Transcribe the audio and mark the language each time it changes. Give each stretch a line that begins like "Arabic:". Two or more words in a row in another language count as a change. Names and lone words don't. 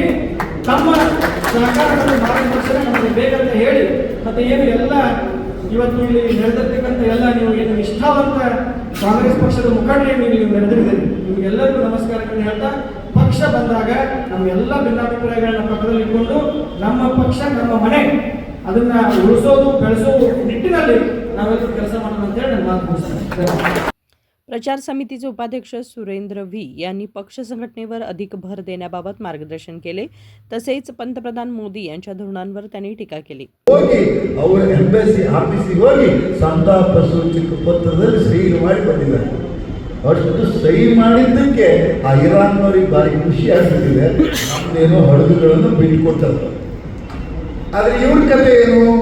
Kannada: ತಮ್ಮ ಸಹಕಾರ ಮತ್ತು ಮಾರ್ಗದರ್ಶನ ನಮಗೆ ಬೇಕಂತ ಹೇಳಿ ಮತ್ತೆ ಏನು ಎಲ್ಲ ಇವತ್ತು ಇಲ್ಲಿ ನಡೆದಿರ್ತಕ್ಕಂಥ ಎಲ್ಲ ನೀವು ಏನು ನಿಷ್ಠಾವಂತ ಕಾಂಗ್ರೆಸ್ ಪಕ್ಷದ ಮುಖಂಡರು ನೀವು ನಡೆದಿದ್ದೀರಿ, ನಿಮಗೆಲ್ಲರಿಗೂ ನಮಸ್ಕಾರಗಳನ್ನು ಹೇಳ್ತಾ, ಪಕ್ಷ ಬಂದಾಗ ನಮ್ಮ ಎಲ್ಲ ಭಿನ್ನಾಭಿಪ್ರಾಯಗಳನ್ನ ಪಕ್ಕದಲ್ಲಿ ಇಟ್ಕೊಂಡು ನಮ್ಮ पक्ष ನಮ್ಮ ಮನೆ ಅದನ್ನ ಉಳಿಸೋದು ಬೆಳೆಸೋದು ನಿಟ್ಟಿನಲ್ಲಿ ನಾವೆಲ್ಲರೂ ಕೆಲಸ ಮಾಡೋಣ ಅಂತ ಹೇಳಿ ನಾನು ಮಾತು ಮುಗಿಸ್ತೇನೆ.
Marathi: प्रचार समितीचे उपाध्यक्ष सुरेंद्र व्ही यांनी पक्ष संघटनेवर अधिक भर देण्याबाबत मार्गदर्शन केले. तसेच पंतप्रधान मोदी यांच्या धोरणांवर त्यांनी टीका केली.
Kannada: ಹೋಗಿ ಅವರ
English: embassy office
Kannada: ಹೋಗಿ ಸಂತಾಪ ಸೂಚಕ ಪತ್ರದಲ್ಲಿ ಸಹಿ ಮಾಡಿ ಬಂದಿದ್ದಾರೆ. ಅಷ್ಟು ಸಹಿ ಮಾಡಿದ್ದಕ್ಕೆ ಆ ಇರಾನ್ನವರಿಗೆ ಭಾರಿ ಖುಷಿ ಆಗ್ತಿದೆ. ನಮ್ದೇನೋ ಹಡಗುಗಳನ್ನು ಬಿಟ್ಟುಕೊಡ್ತಾರೆ. ಆದರೆ ಇವ್ರ ಕಥೆ ಏನು?